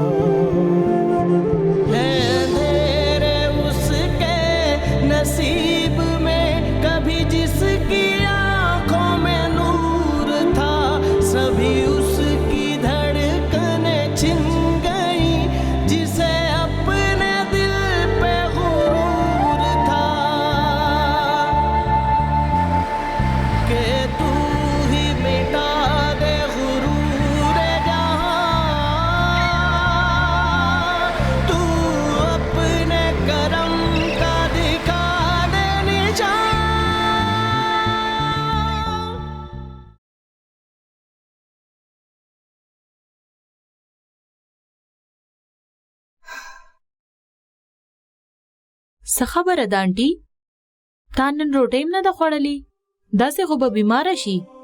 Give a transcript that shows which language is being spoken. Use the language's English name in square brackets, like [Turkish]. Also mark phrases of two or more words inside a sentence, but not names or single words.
[Urdu] نصیب میں کبھی جس کی آنکھوں میں نور تھا سبھی اس کی دھڑکنیں چھن گئی جسے اپنے دل پہ غرور تھا کہ تو ہی مٹا دے غرور جہاں تو اپنے کرم کا دکھا. [Pashto] څه خبره ده آنټي؟ تا نن روټۍ هم نه ده خوړلې؟ داسې خو به بیماره شي.